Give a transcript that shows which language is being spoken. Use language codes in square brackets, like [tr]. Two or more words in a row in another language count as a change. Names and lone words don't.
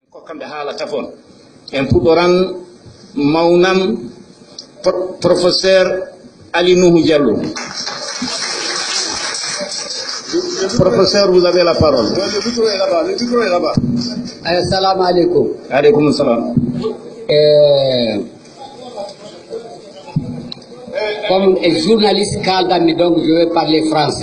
[ff] kamɓe haalata fon en puɗoran mawnam professeur Ali Nuhu Diallo. [fr] Professeur, vous avez la parole. Le micro est là-bas. [ar] Assalamu alaikum. Alaykoum salam. [fr] Comme journaliste Kaldami, donc je vais parler français.